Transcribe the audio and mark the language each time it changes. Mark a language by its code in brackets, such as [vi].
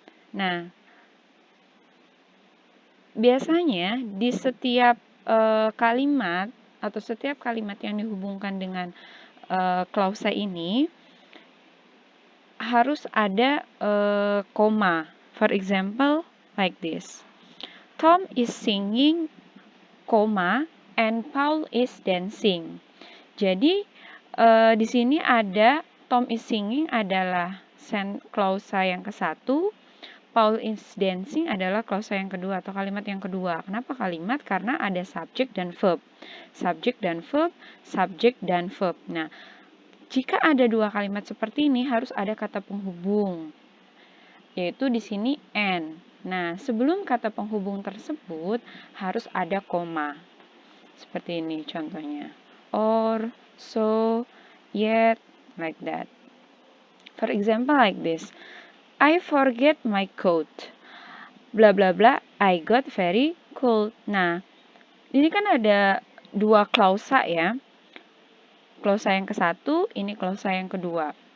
[id] Nah, biasanya di setiap kalimat atau setiap kalimat yang dihubungkan dengan klausa ini harus ada koma. [en] For example, like this. Tom is singing, koma, and Paul is dancing. [id] Jadi di sini ada [en] Tom is singing [id] adalah klausa yang ke-1. [en] Paul is dancing [id] adalah klausa yang kedua atau kalimat yang kedua. Kenapa kalimat? Karena ada subjek dan verb. Subjek dan verb, subjek dan verb. Nah, jika ada dua kalimat seperti ini harus ada kata penghubung, yaitu di sini and. Nah, sebelum kata penghubung tersebut harus ada koma. Seperti ini contohnya. [en] Or, so, yet, like that. For example, like this. I forget my coat. Bla bla bla, I got very cold. [id] Nah, ini kan ada dua klausa ya. Klausa yang ke-1, ini klausa yang kedua.